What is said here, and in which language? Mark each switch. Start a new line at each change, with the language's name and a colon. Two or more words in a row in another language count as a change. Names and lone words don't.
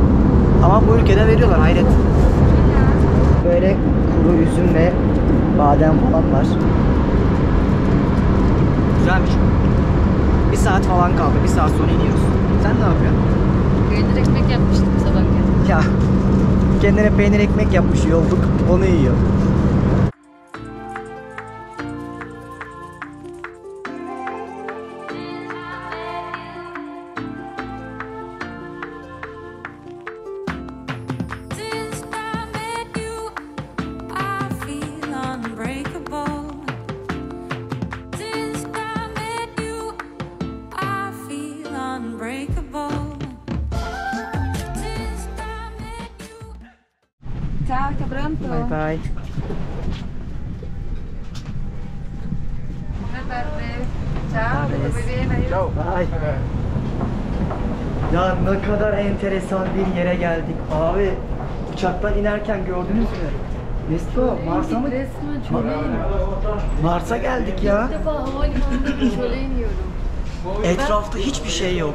Turkish: Ama bu ülkede veriyorlar, hayret. Böyle kuru üzüm ve badem falan var. Güzelmiş. Bir saat falan kaldı. Bir saat sonra iniyoruz. Sen ne yapıyorsun? Peynir ekmek yapmıştım sabah. Ya kendine peynir ekmek yapmış yolluk. Onu yiyor.
English: Since I met you, I feel unbreakable. Since I met you, I feel unbreakable. Since I met you.
Italian: Ciao, sta pronto?
English: Bye bye.
Italian: Buona tarde. Ciao, tutto bene? Ay.
Turkish: Ya ne kadar enteresan bir yere geldik. Abi uçaktan inerken gördünüz mü? Nesto, Mars'a mı? Resmen çöle Mars'a geldik ya. İlk defa havalimanında çöle iniyorum. Etrafta hiçbir şey yok.